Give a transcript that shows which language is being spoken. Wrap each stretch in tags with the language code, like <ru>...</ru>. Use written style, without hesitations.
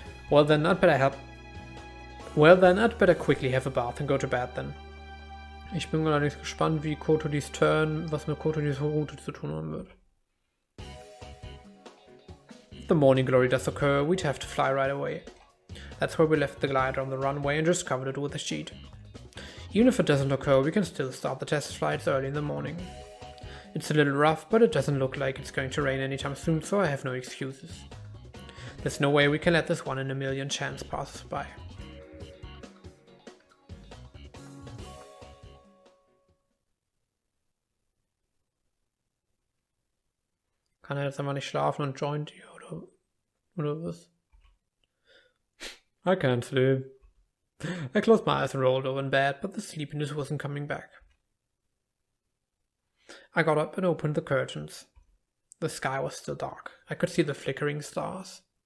<en>Well then, I'd better quickly have a bath and go to bed then.</en> <de>Ich bin allerdings gespannt, wie Kotoris Turn, was mit Kotoris Route zu tun haben wird.</de> <en>If the morning glory does occur, we'd have to fly right away. That's where we left the glider on the runway and just covered it with a sheet. Even if it doesn't occur, we can still start the test flights early in the morning. It's a little rough, but it doesn't look like it's going to rain anytime soon, so I have no excuses. There's no way we can let this 1 in a million chance pass us by.</en> <de>Kann er jetzt einfach nicht schlafen und joint ihr oder was?</de> <en>I can't sleep. I closed my eyes and rolled over in bed, but the sleepiness wasn't coming back. I got up and opened the curtains. The sky was still dark. I could see the flickering stars.</en>